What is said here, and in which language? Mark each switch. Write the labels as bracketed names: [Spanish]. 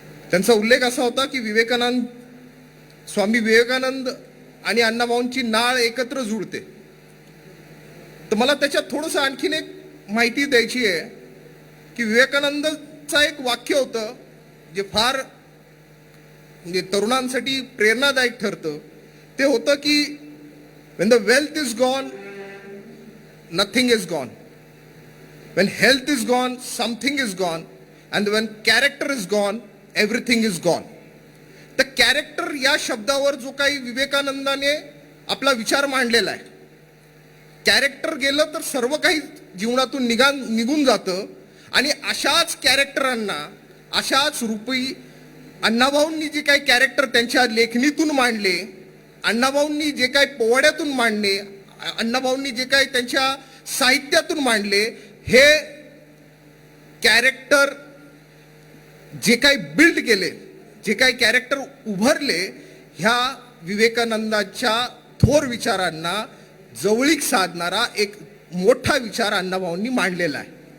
[Marathi] त्यांचा उल्लेख असा होता की स्वामी विवेकानंद आणि अण्णाभाऊंची नाळ एकत्र जुळते. तर मला त्याच्यात थोडंसं आणखीन एक माहिती द्यायची आहे की विवेकानंदचं एक वाक्य होतं जे फार म्हणजे तरुणांसाठी प्रेरणादायक ठरतं. ते होतं की [English] when the wealth is gone, nothing is gone. When health is gone, something is gone. And when character is gone, everything is gone. [Marathi] तर कॅरेक्टर या शब्दावर जो काही विवेकानंदाने आपला विचार मांडलेला आहे, कॅरेक्टर गेलं तर सर्व काही जीवनातून निघून जातं. आणि अशाच कॅरेक्टरांना, अशाच रूपी अण्णाभाऊंनी जे काही कॅरेक्टर त्यांच्या लेखणीतून मांडले, अण्णाभाऊंनी जे काही पोवाड्यातून मांडले, अण्णाभाऊंनी जे काही त्यांच्या साहित्यातून मांडले, हे कॅरेक्टर जे काही बिल्ड केले, जे काही कॅरेक्टर उभारले, ह्या विवेकानंदाच्या थोर विचारांना जवळीक साधणारा एक मोठा विचार अण्णाभाऊंनी मांडलेला आहे.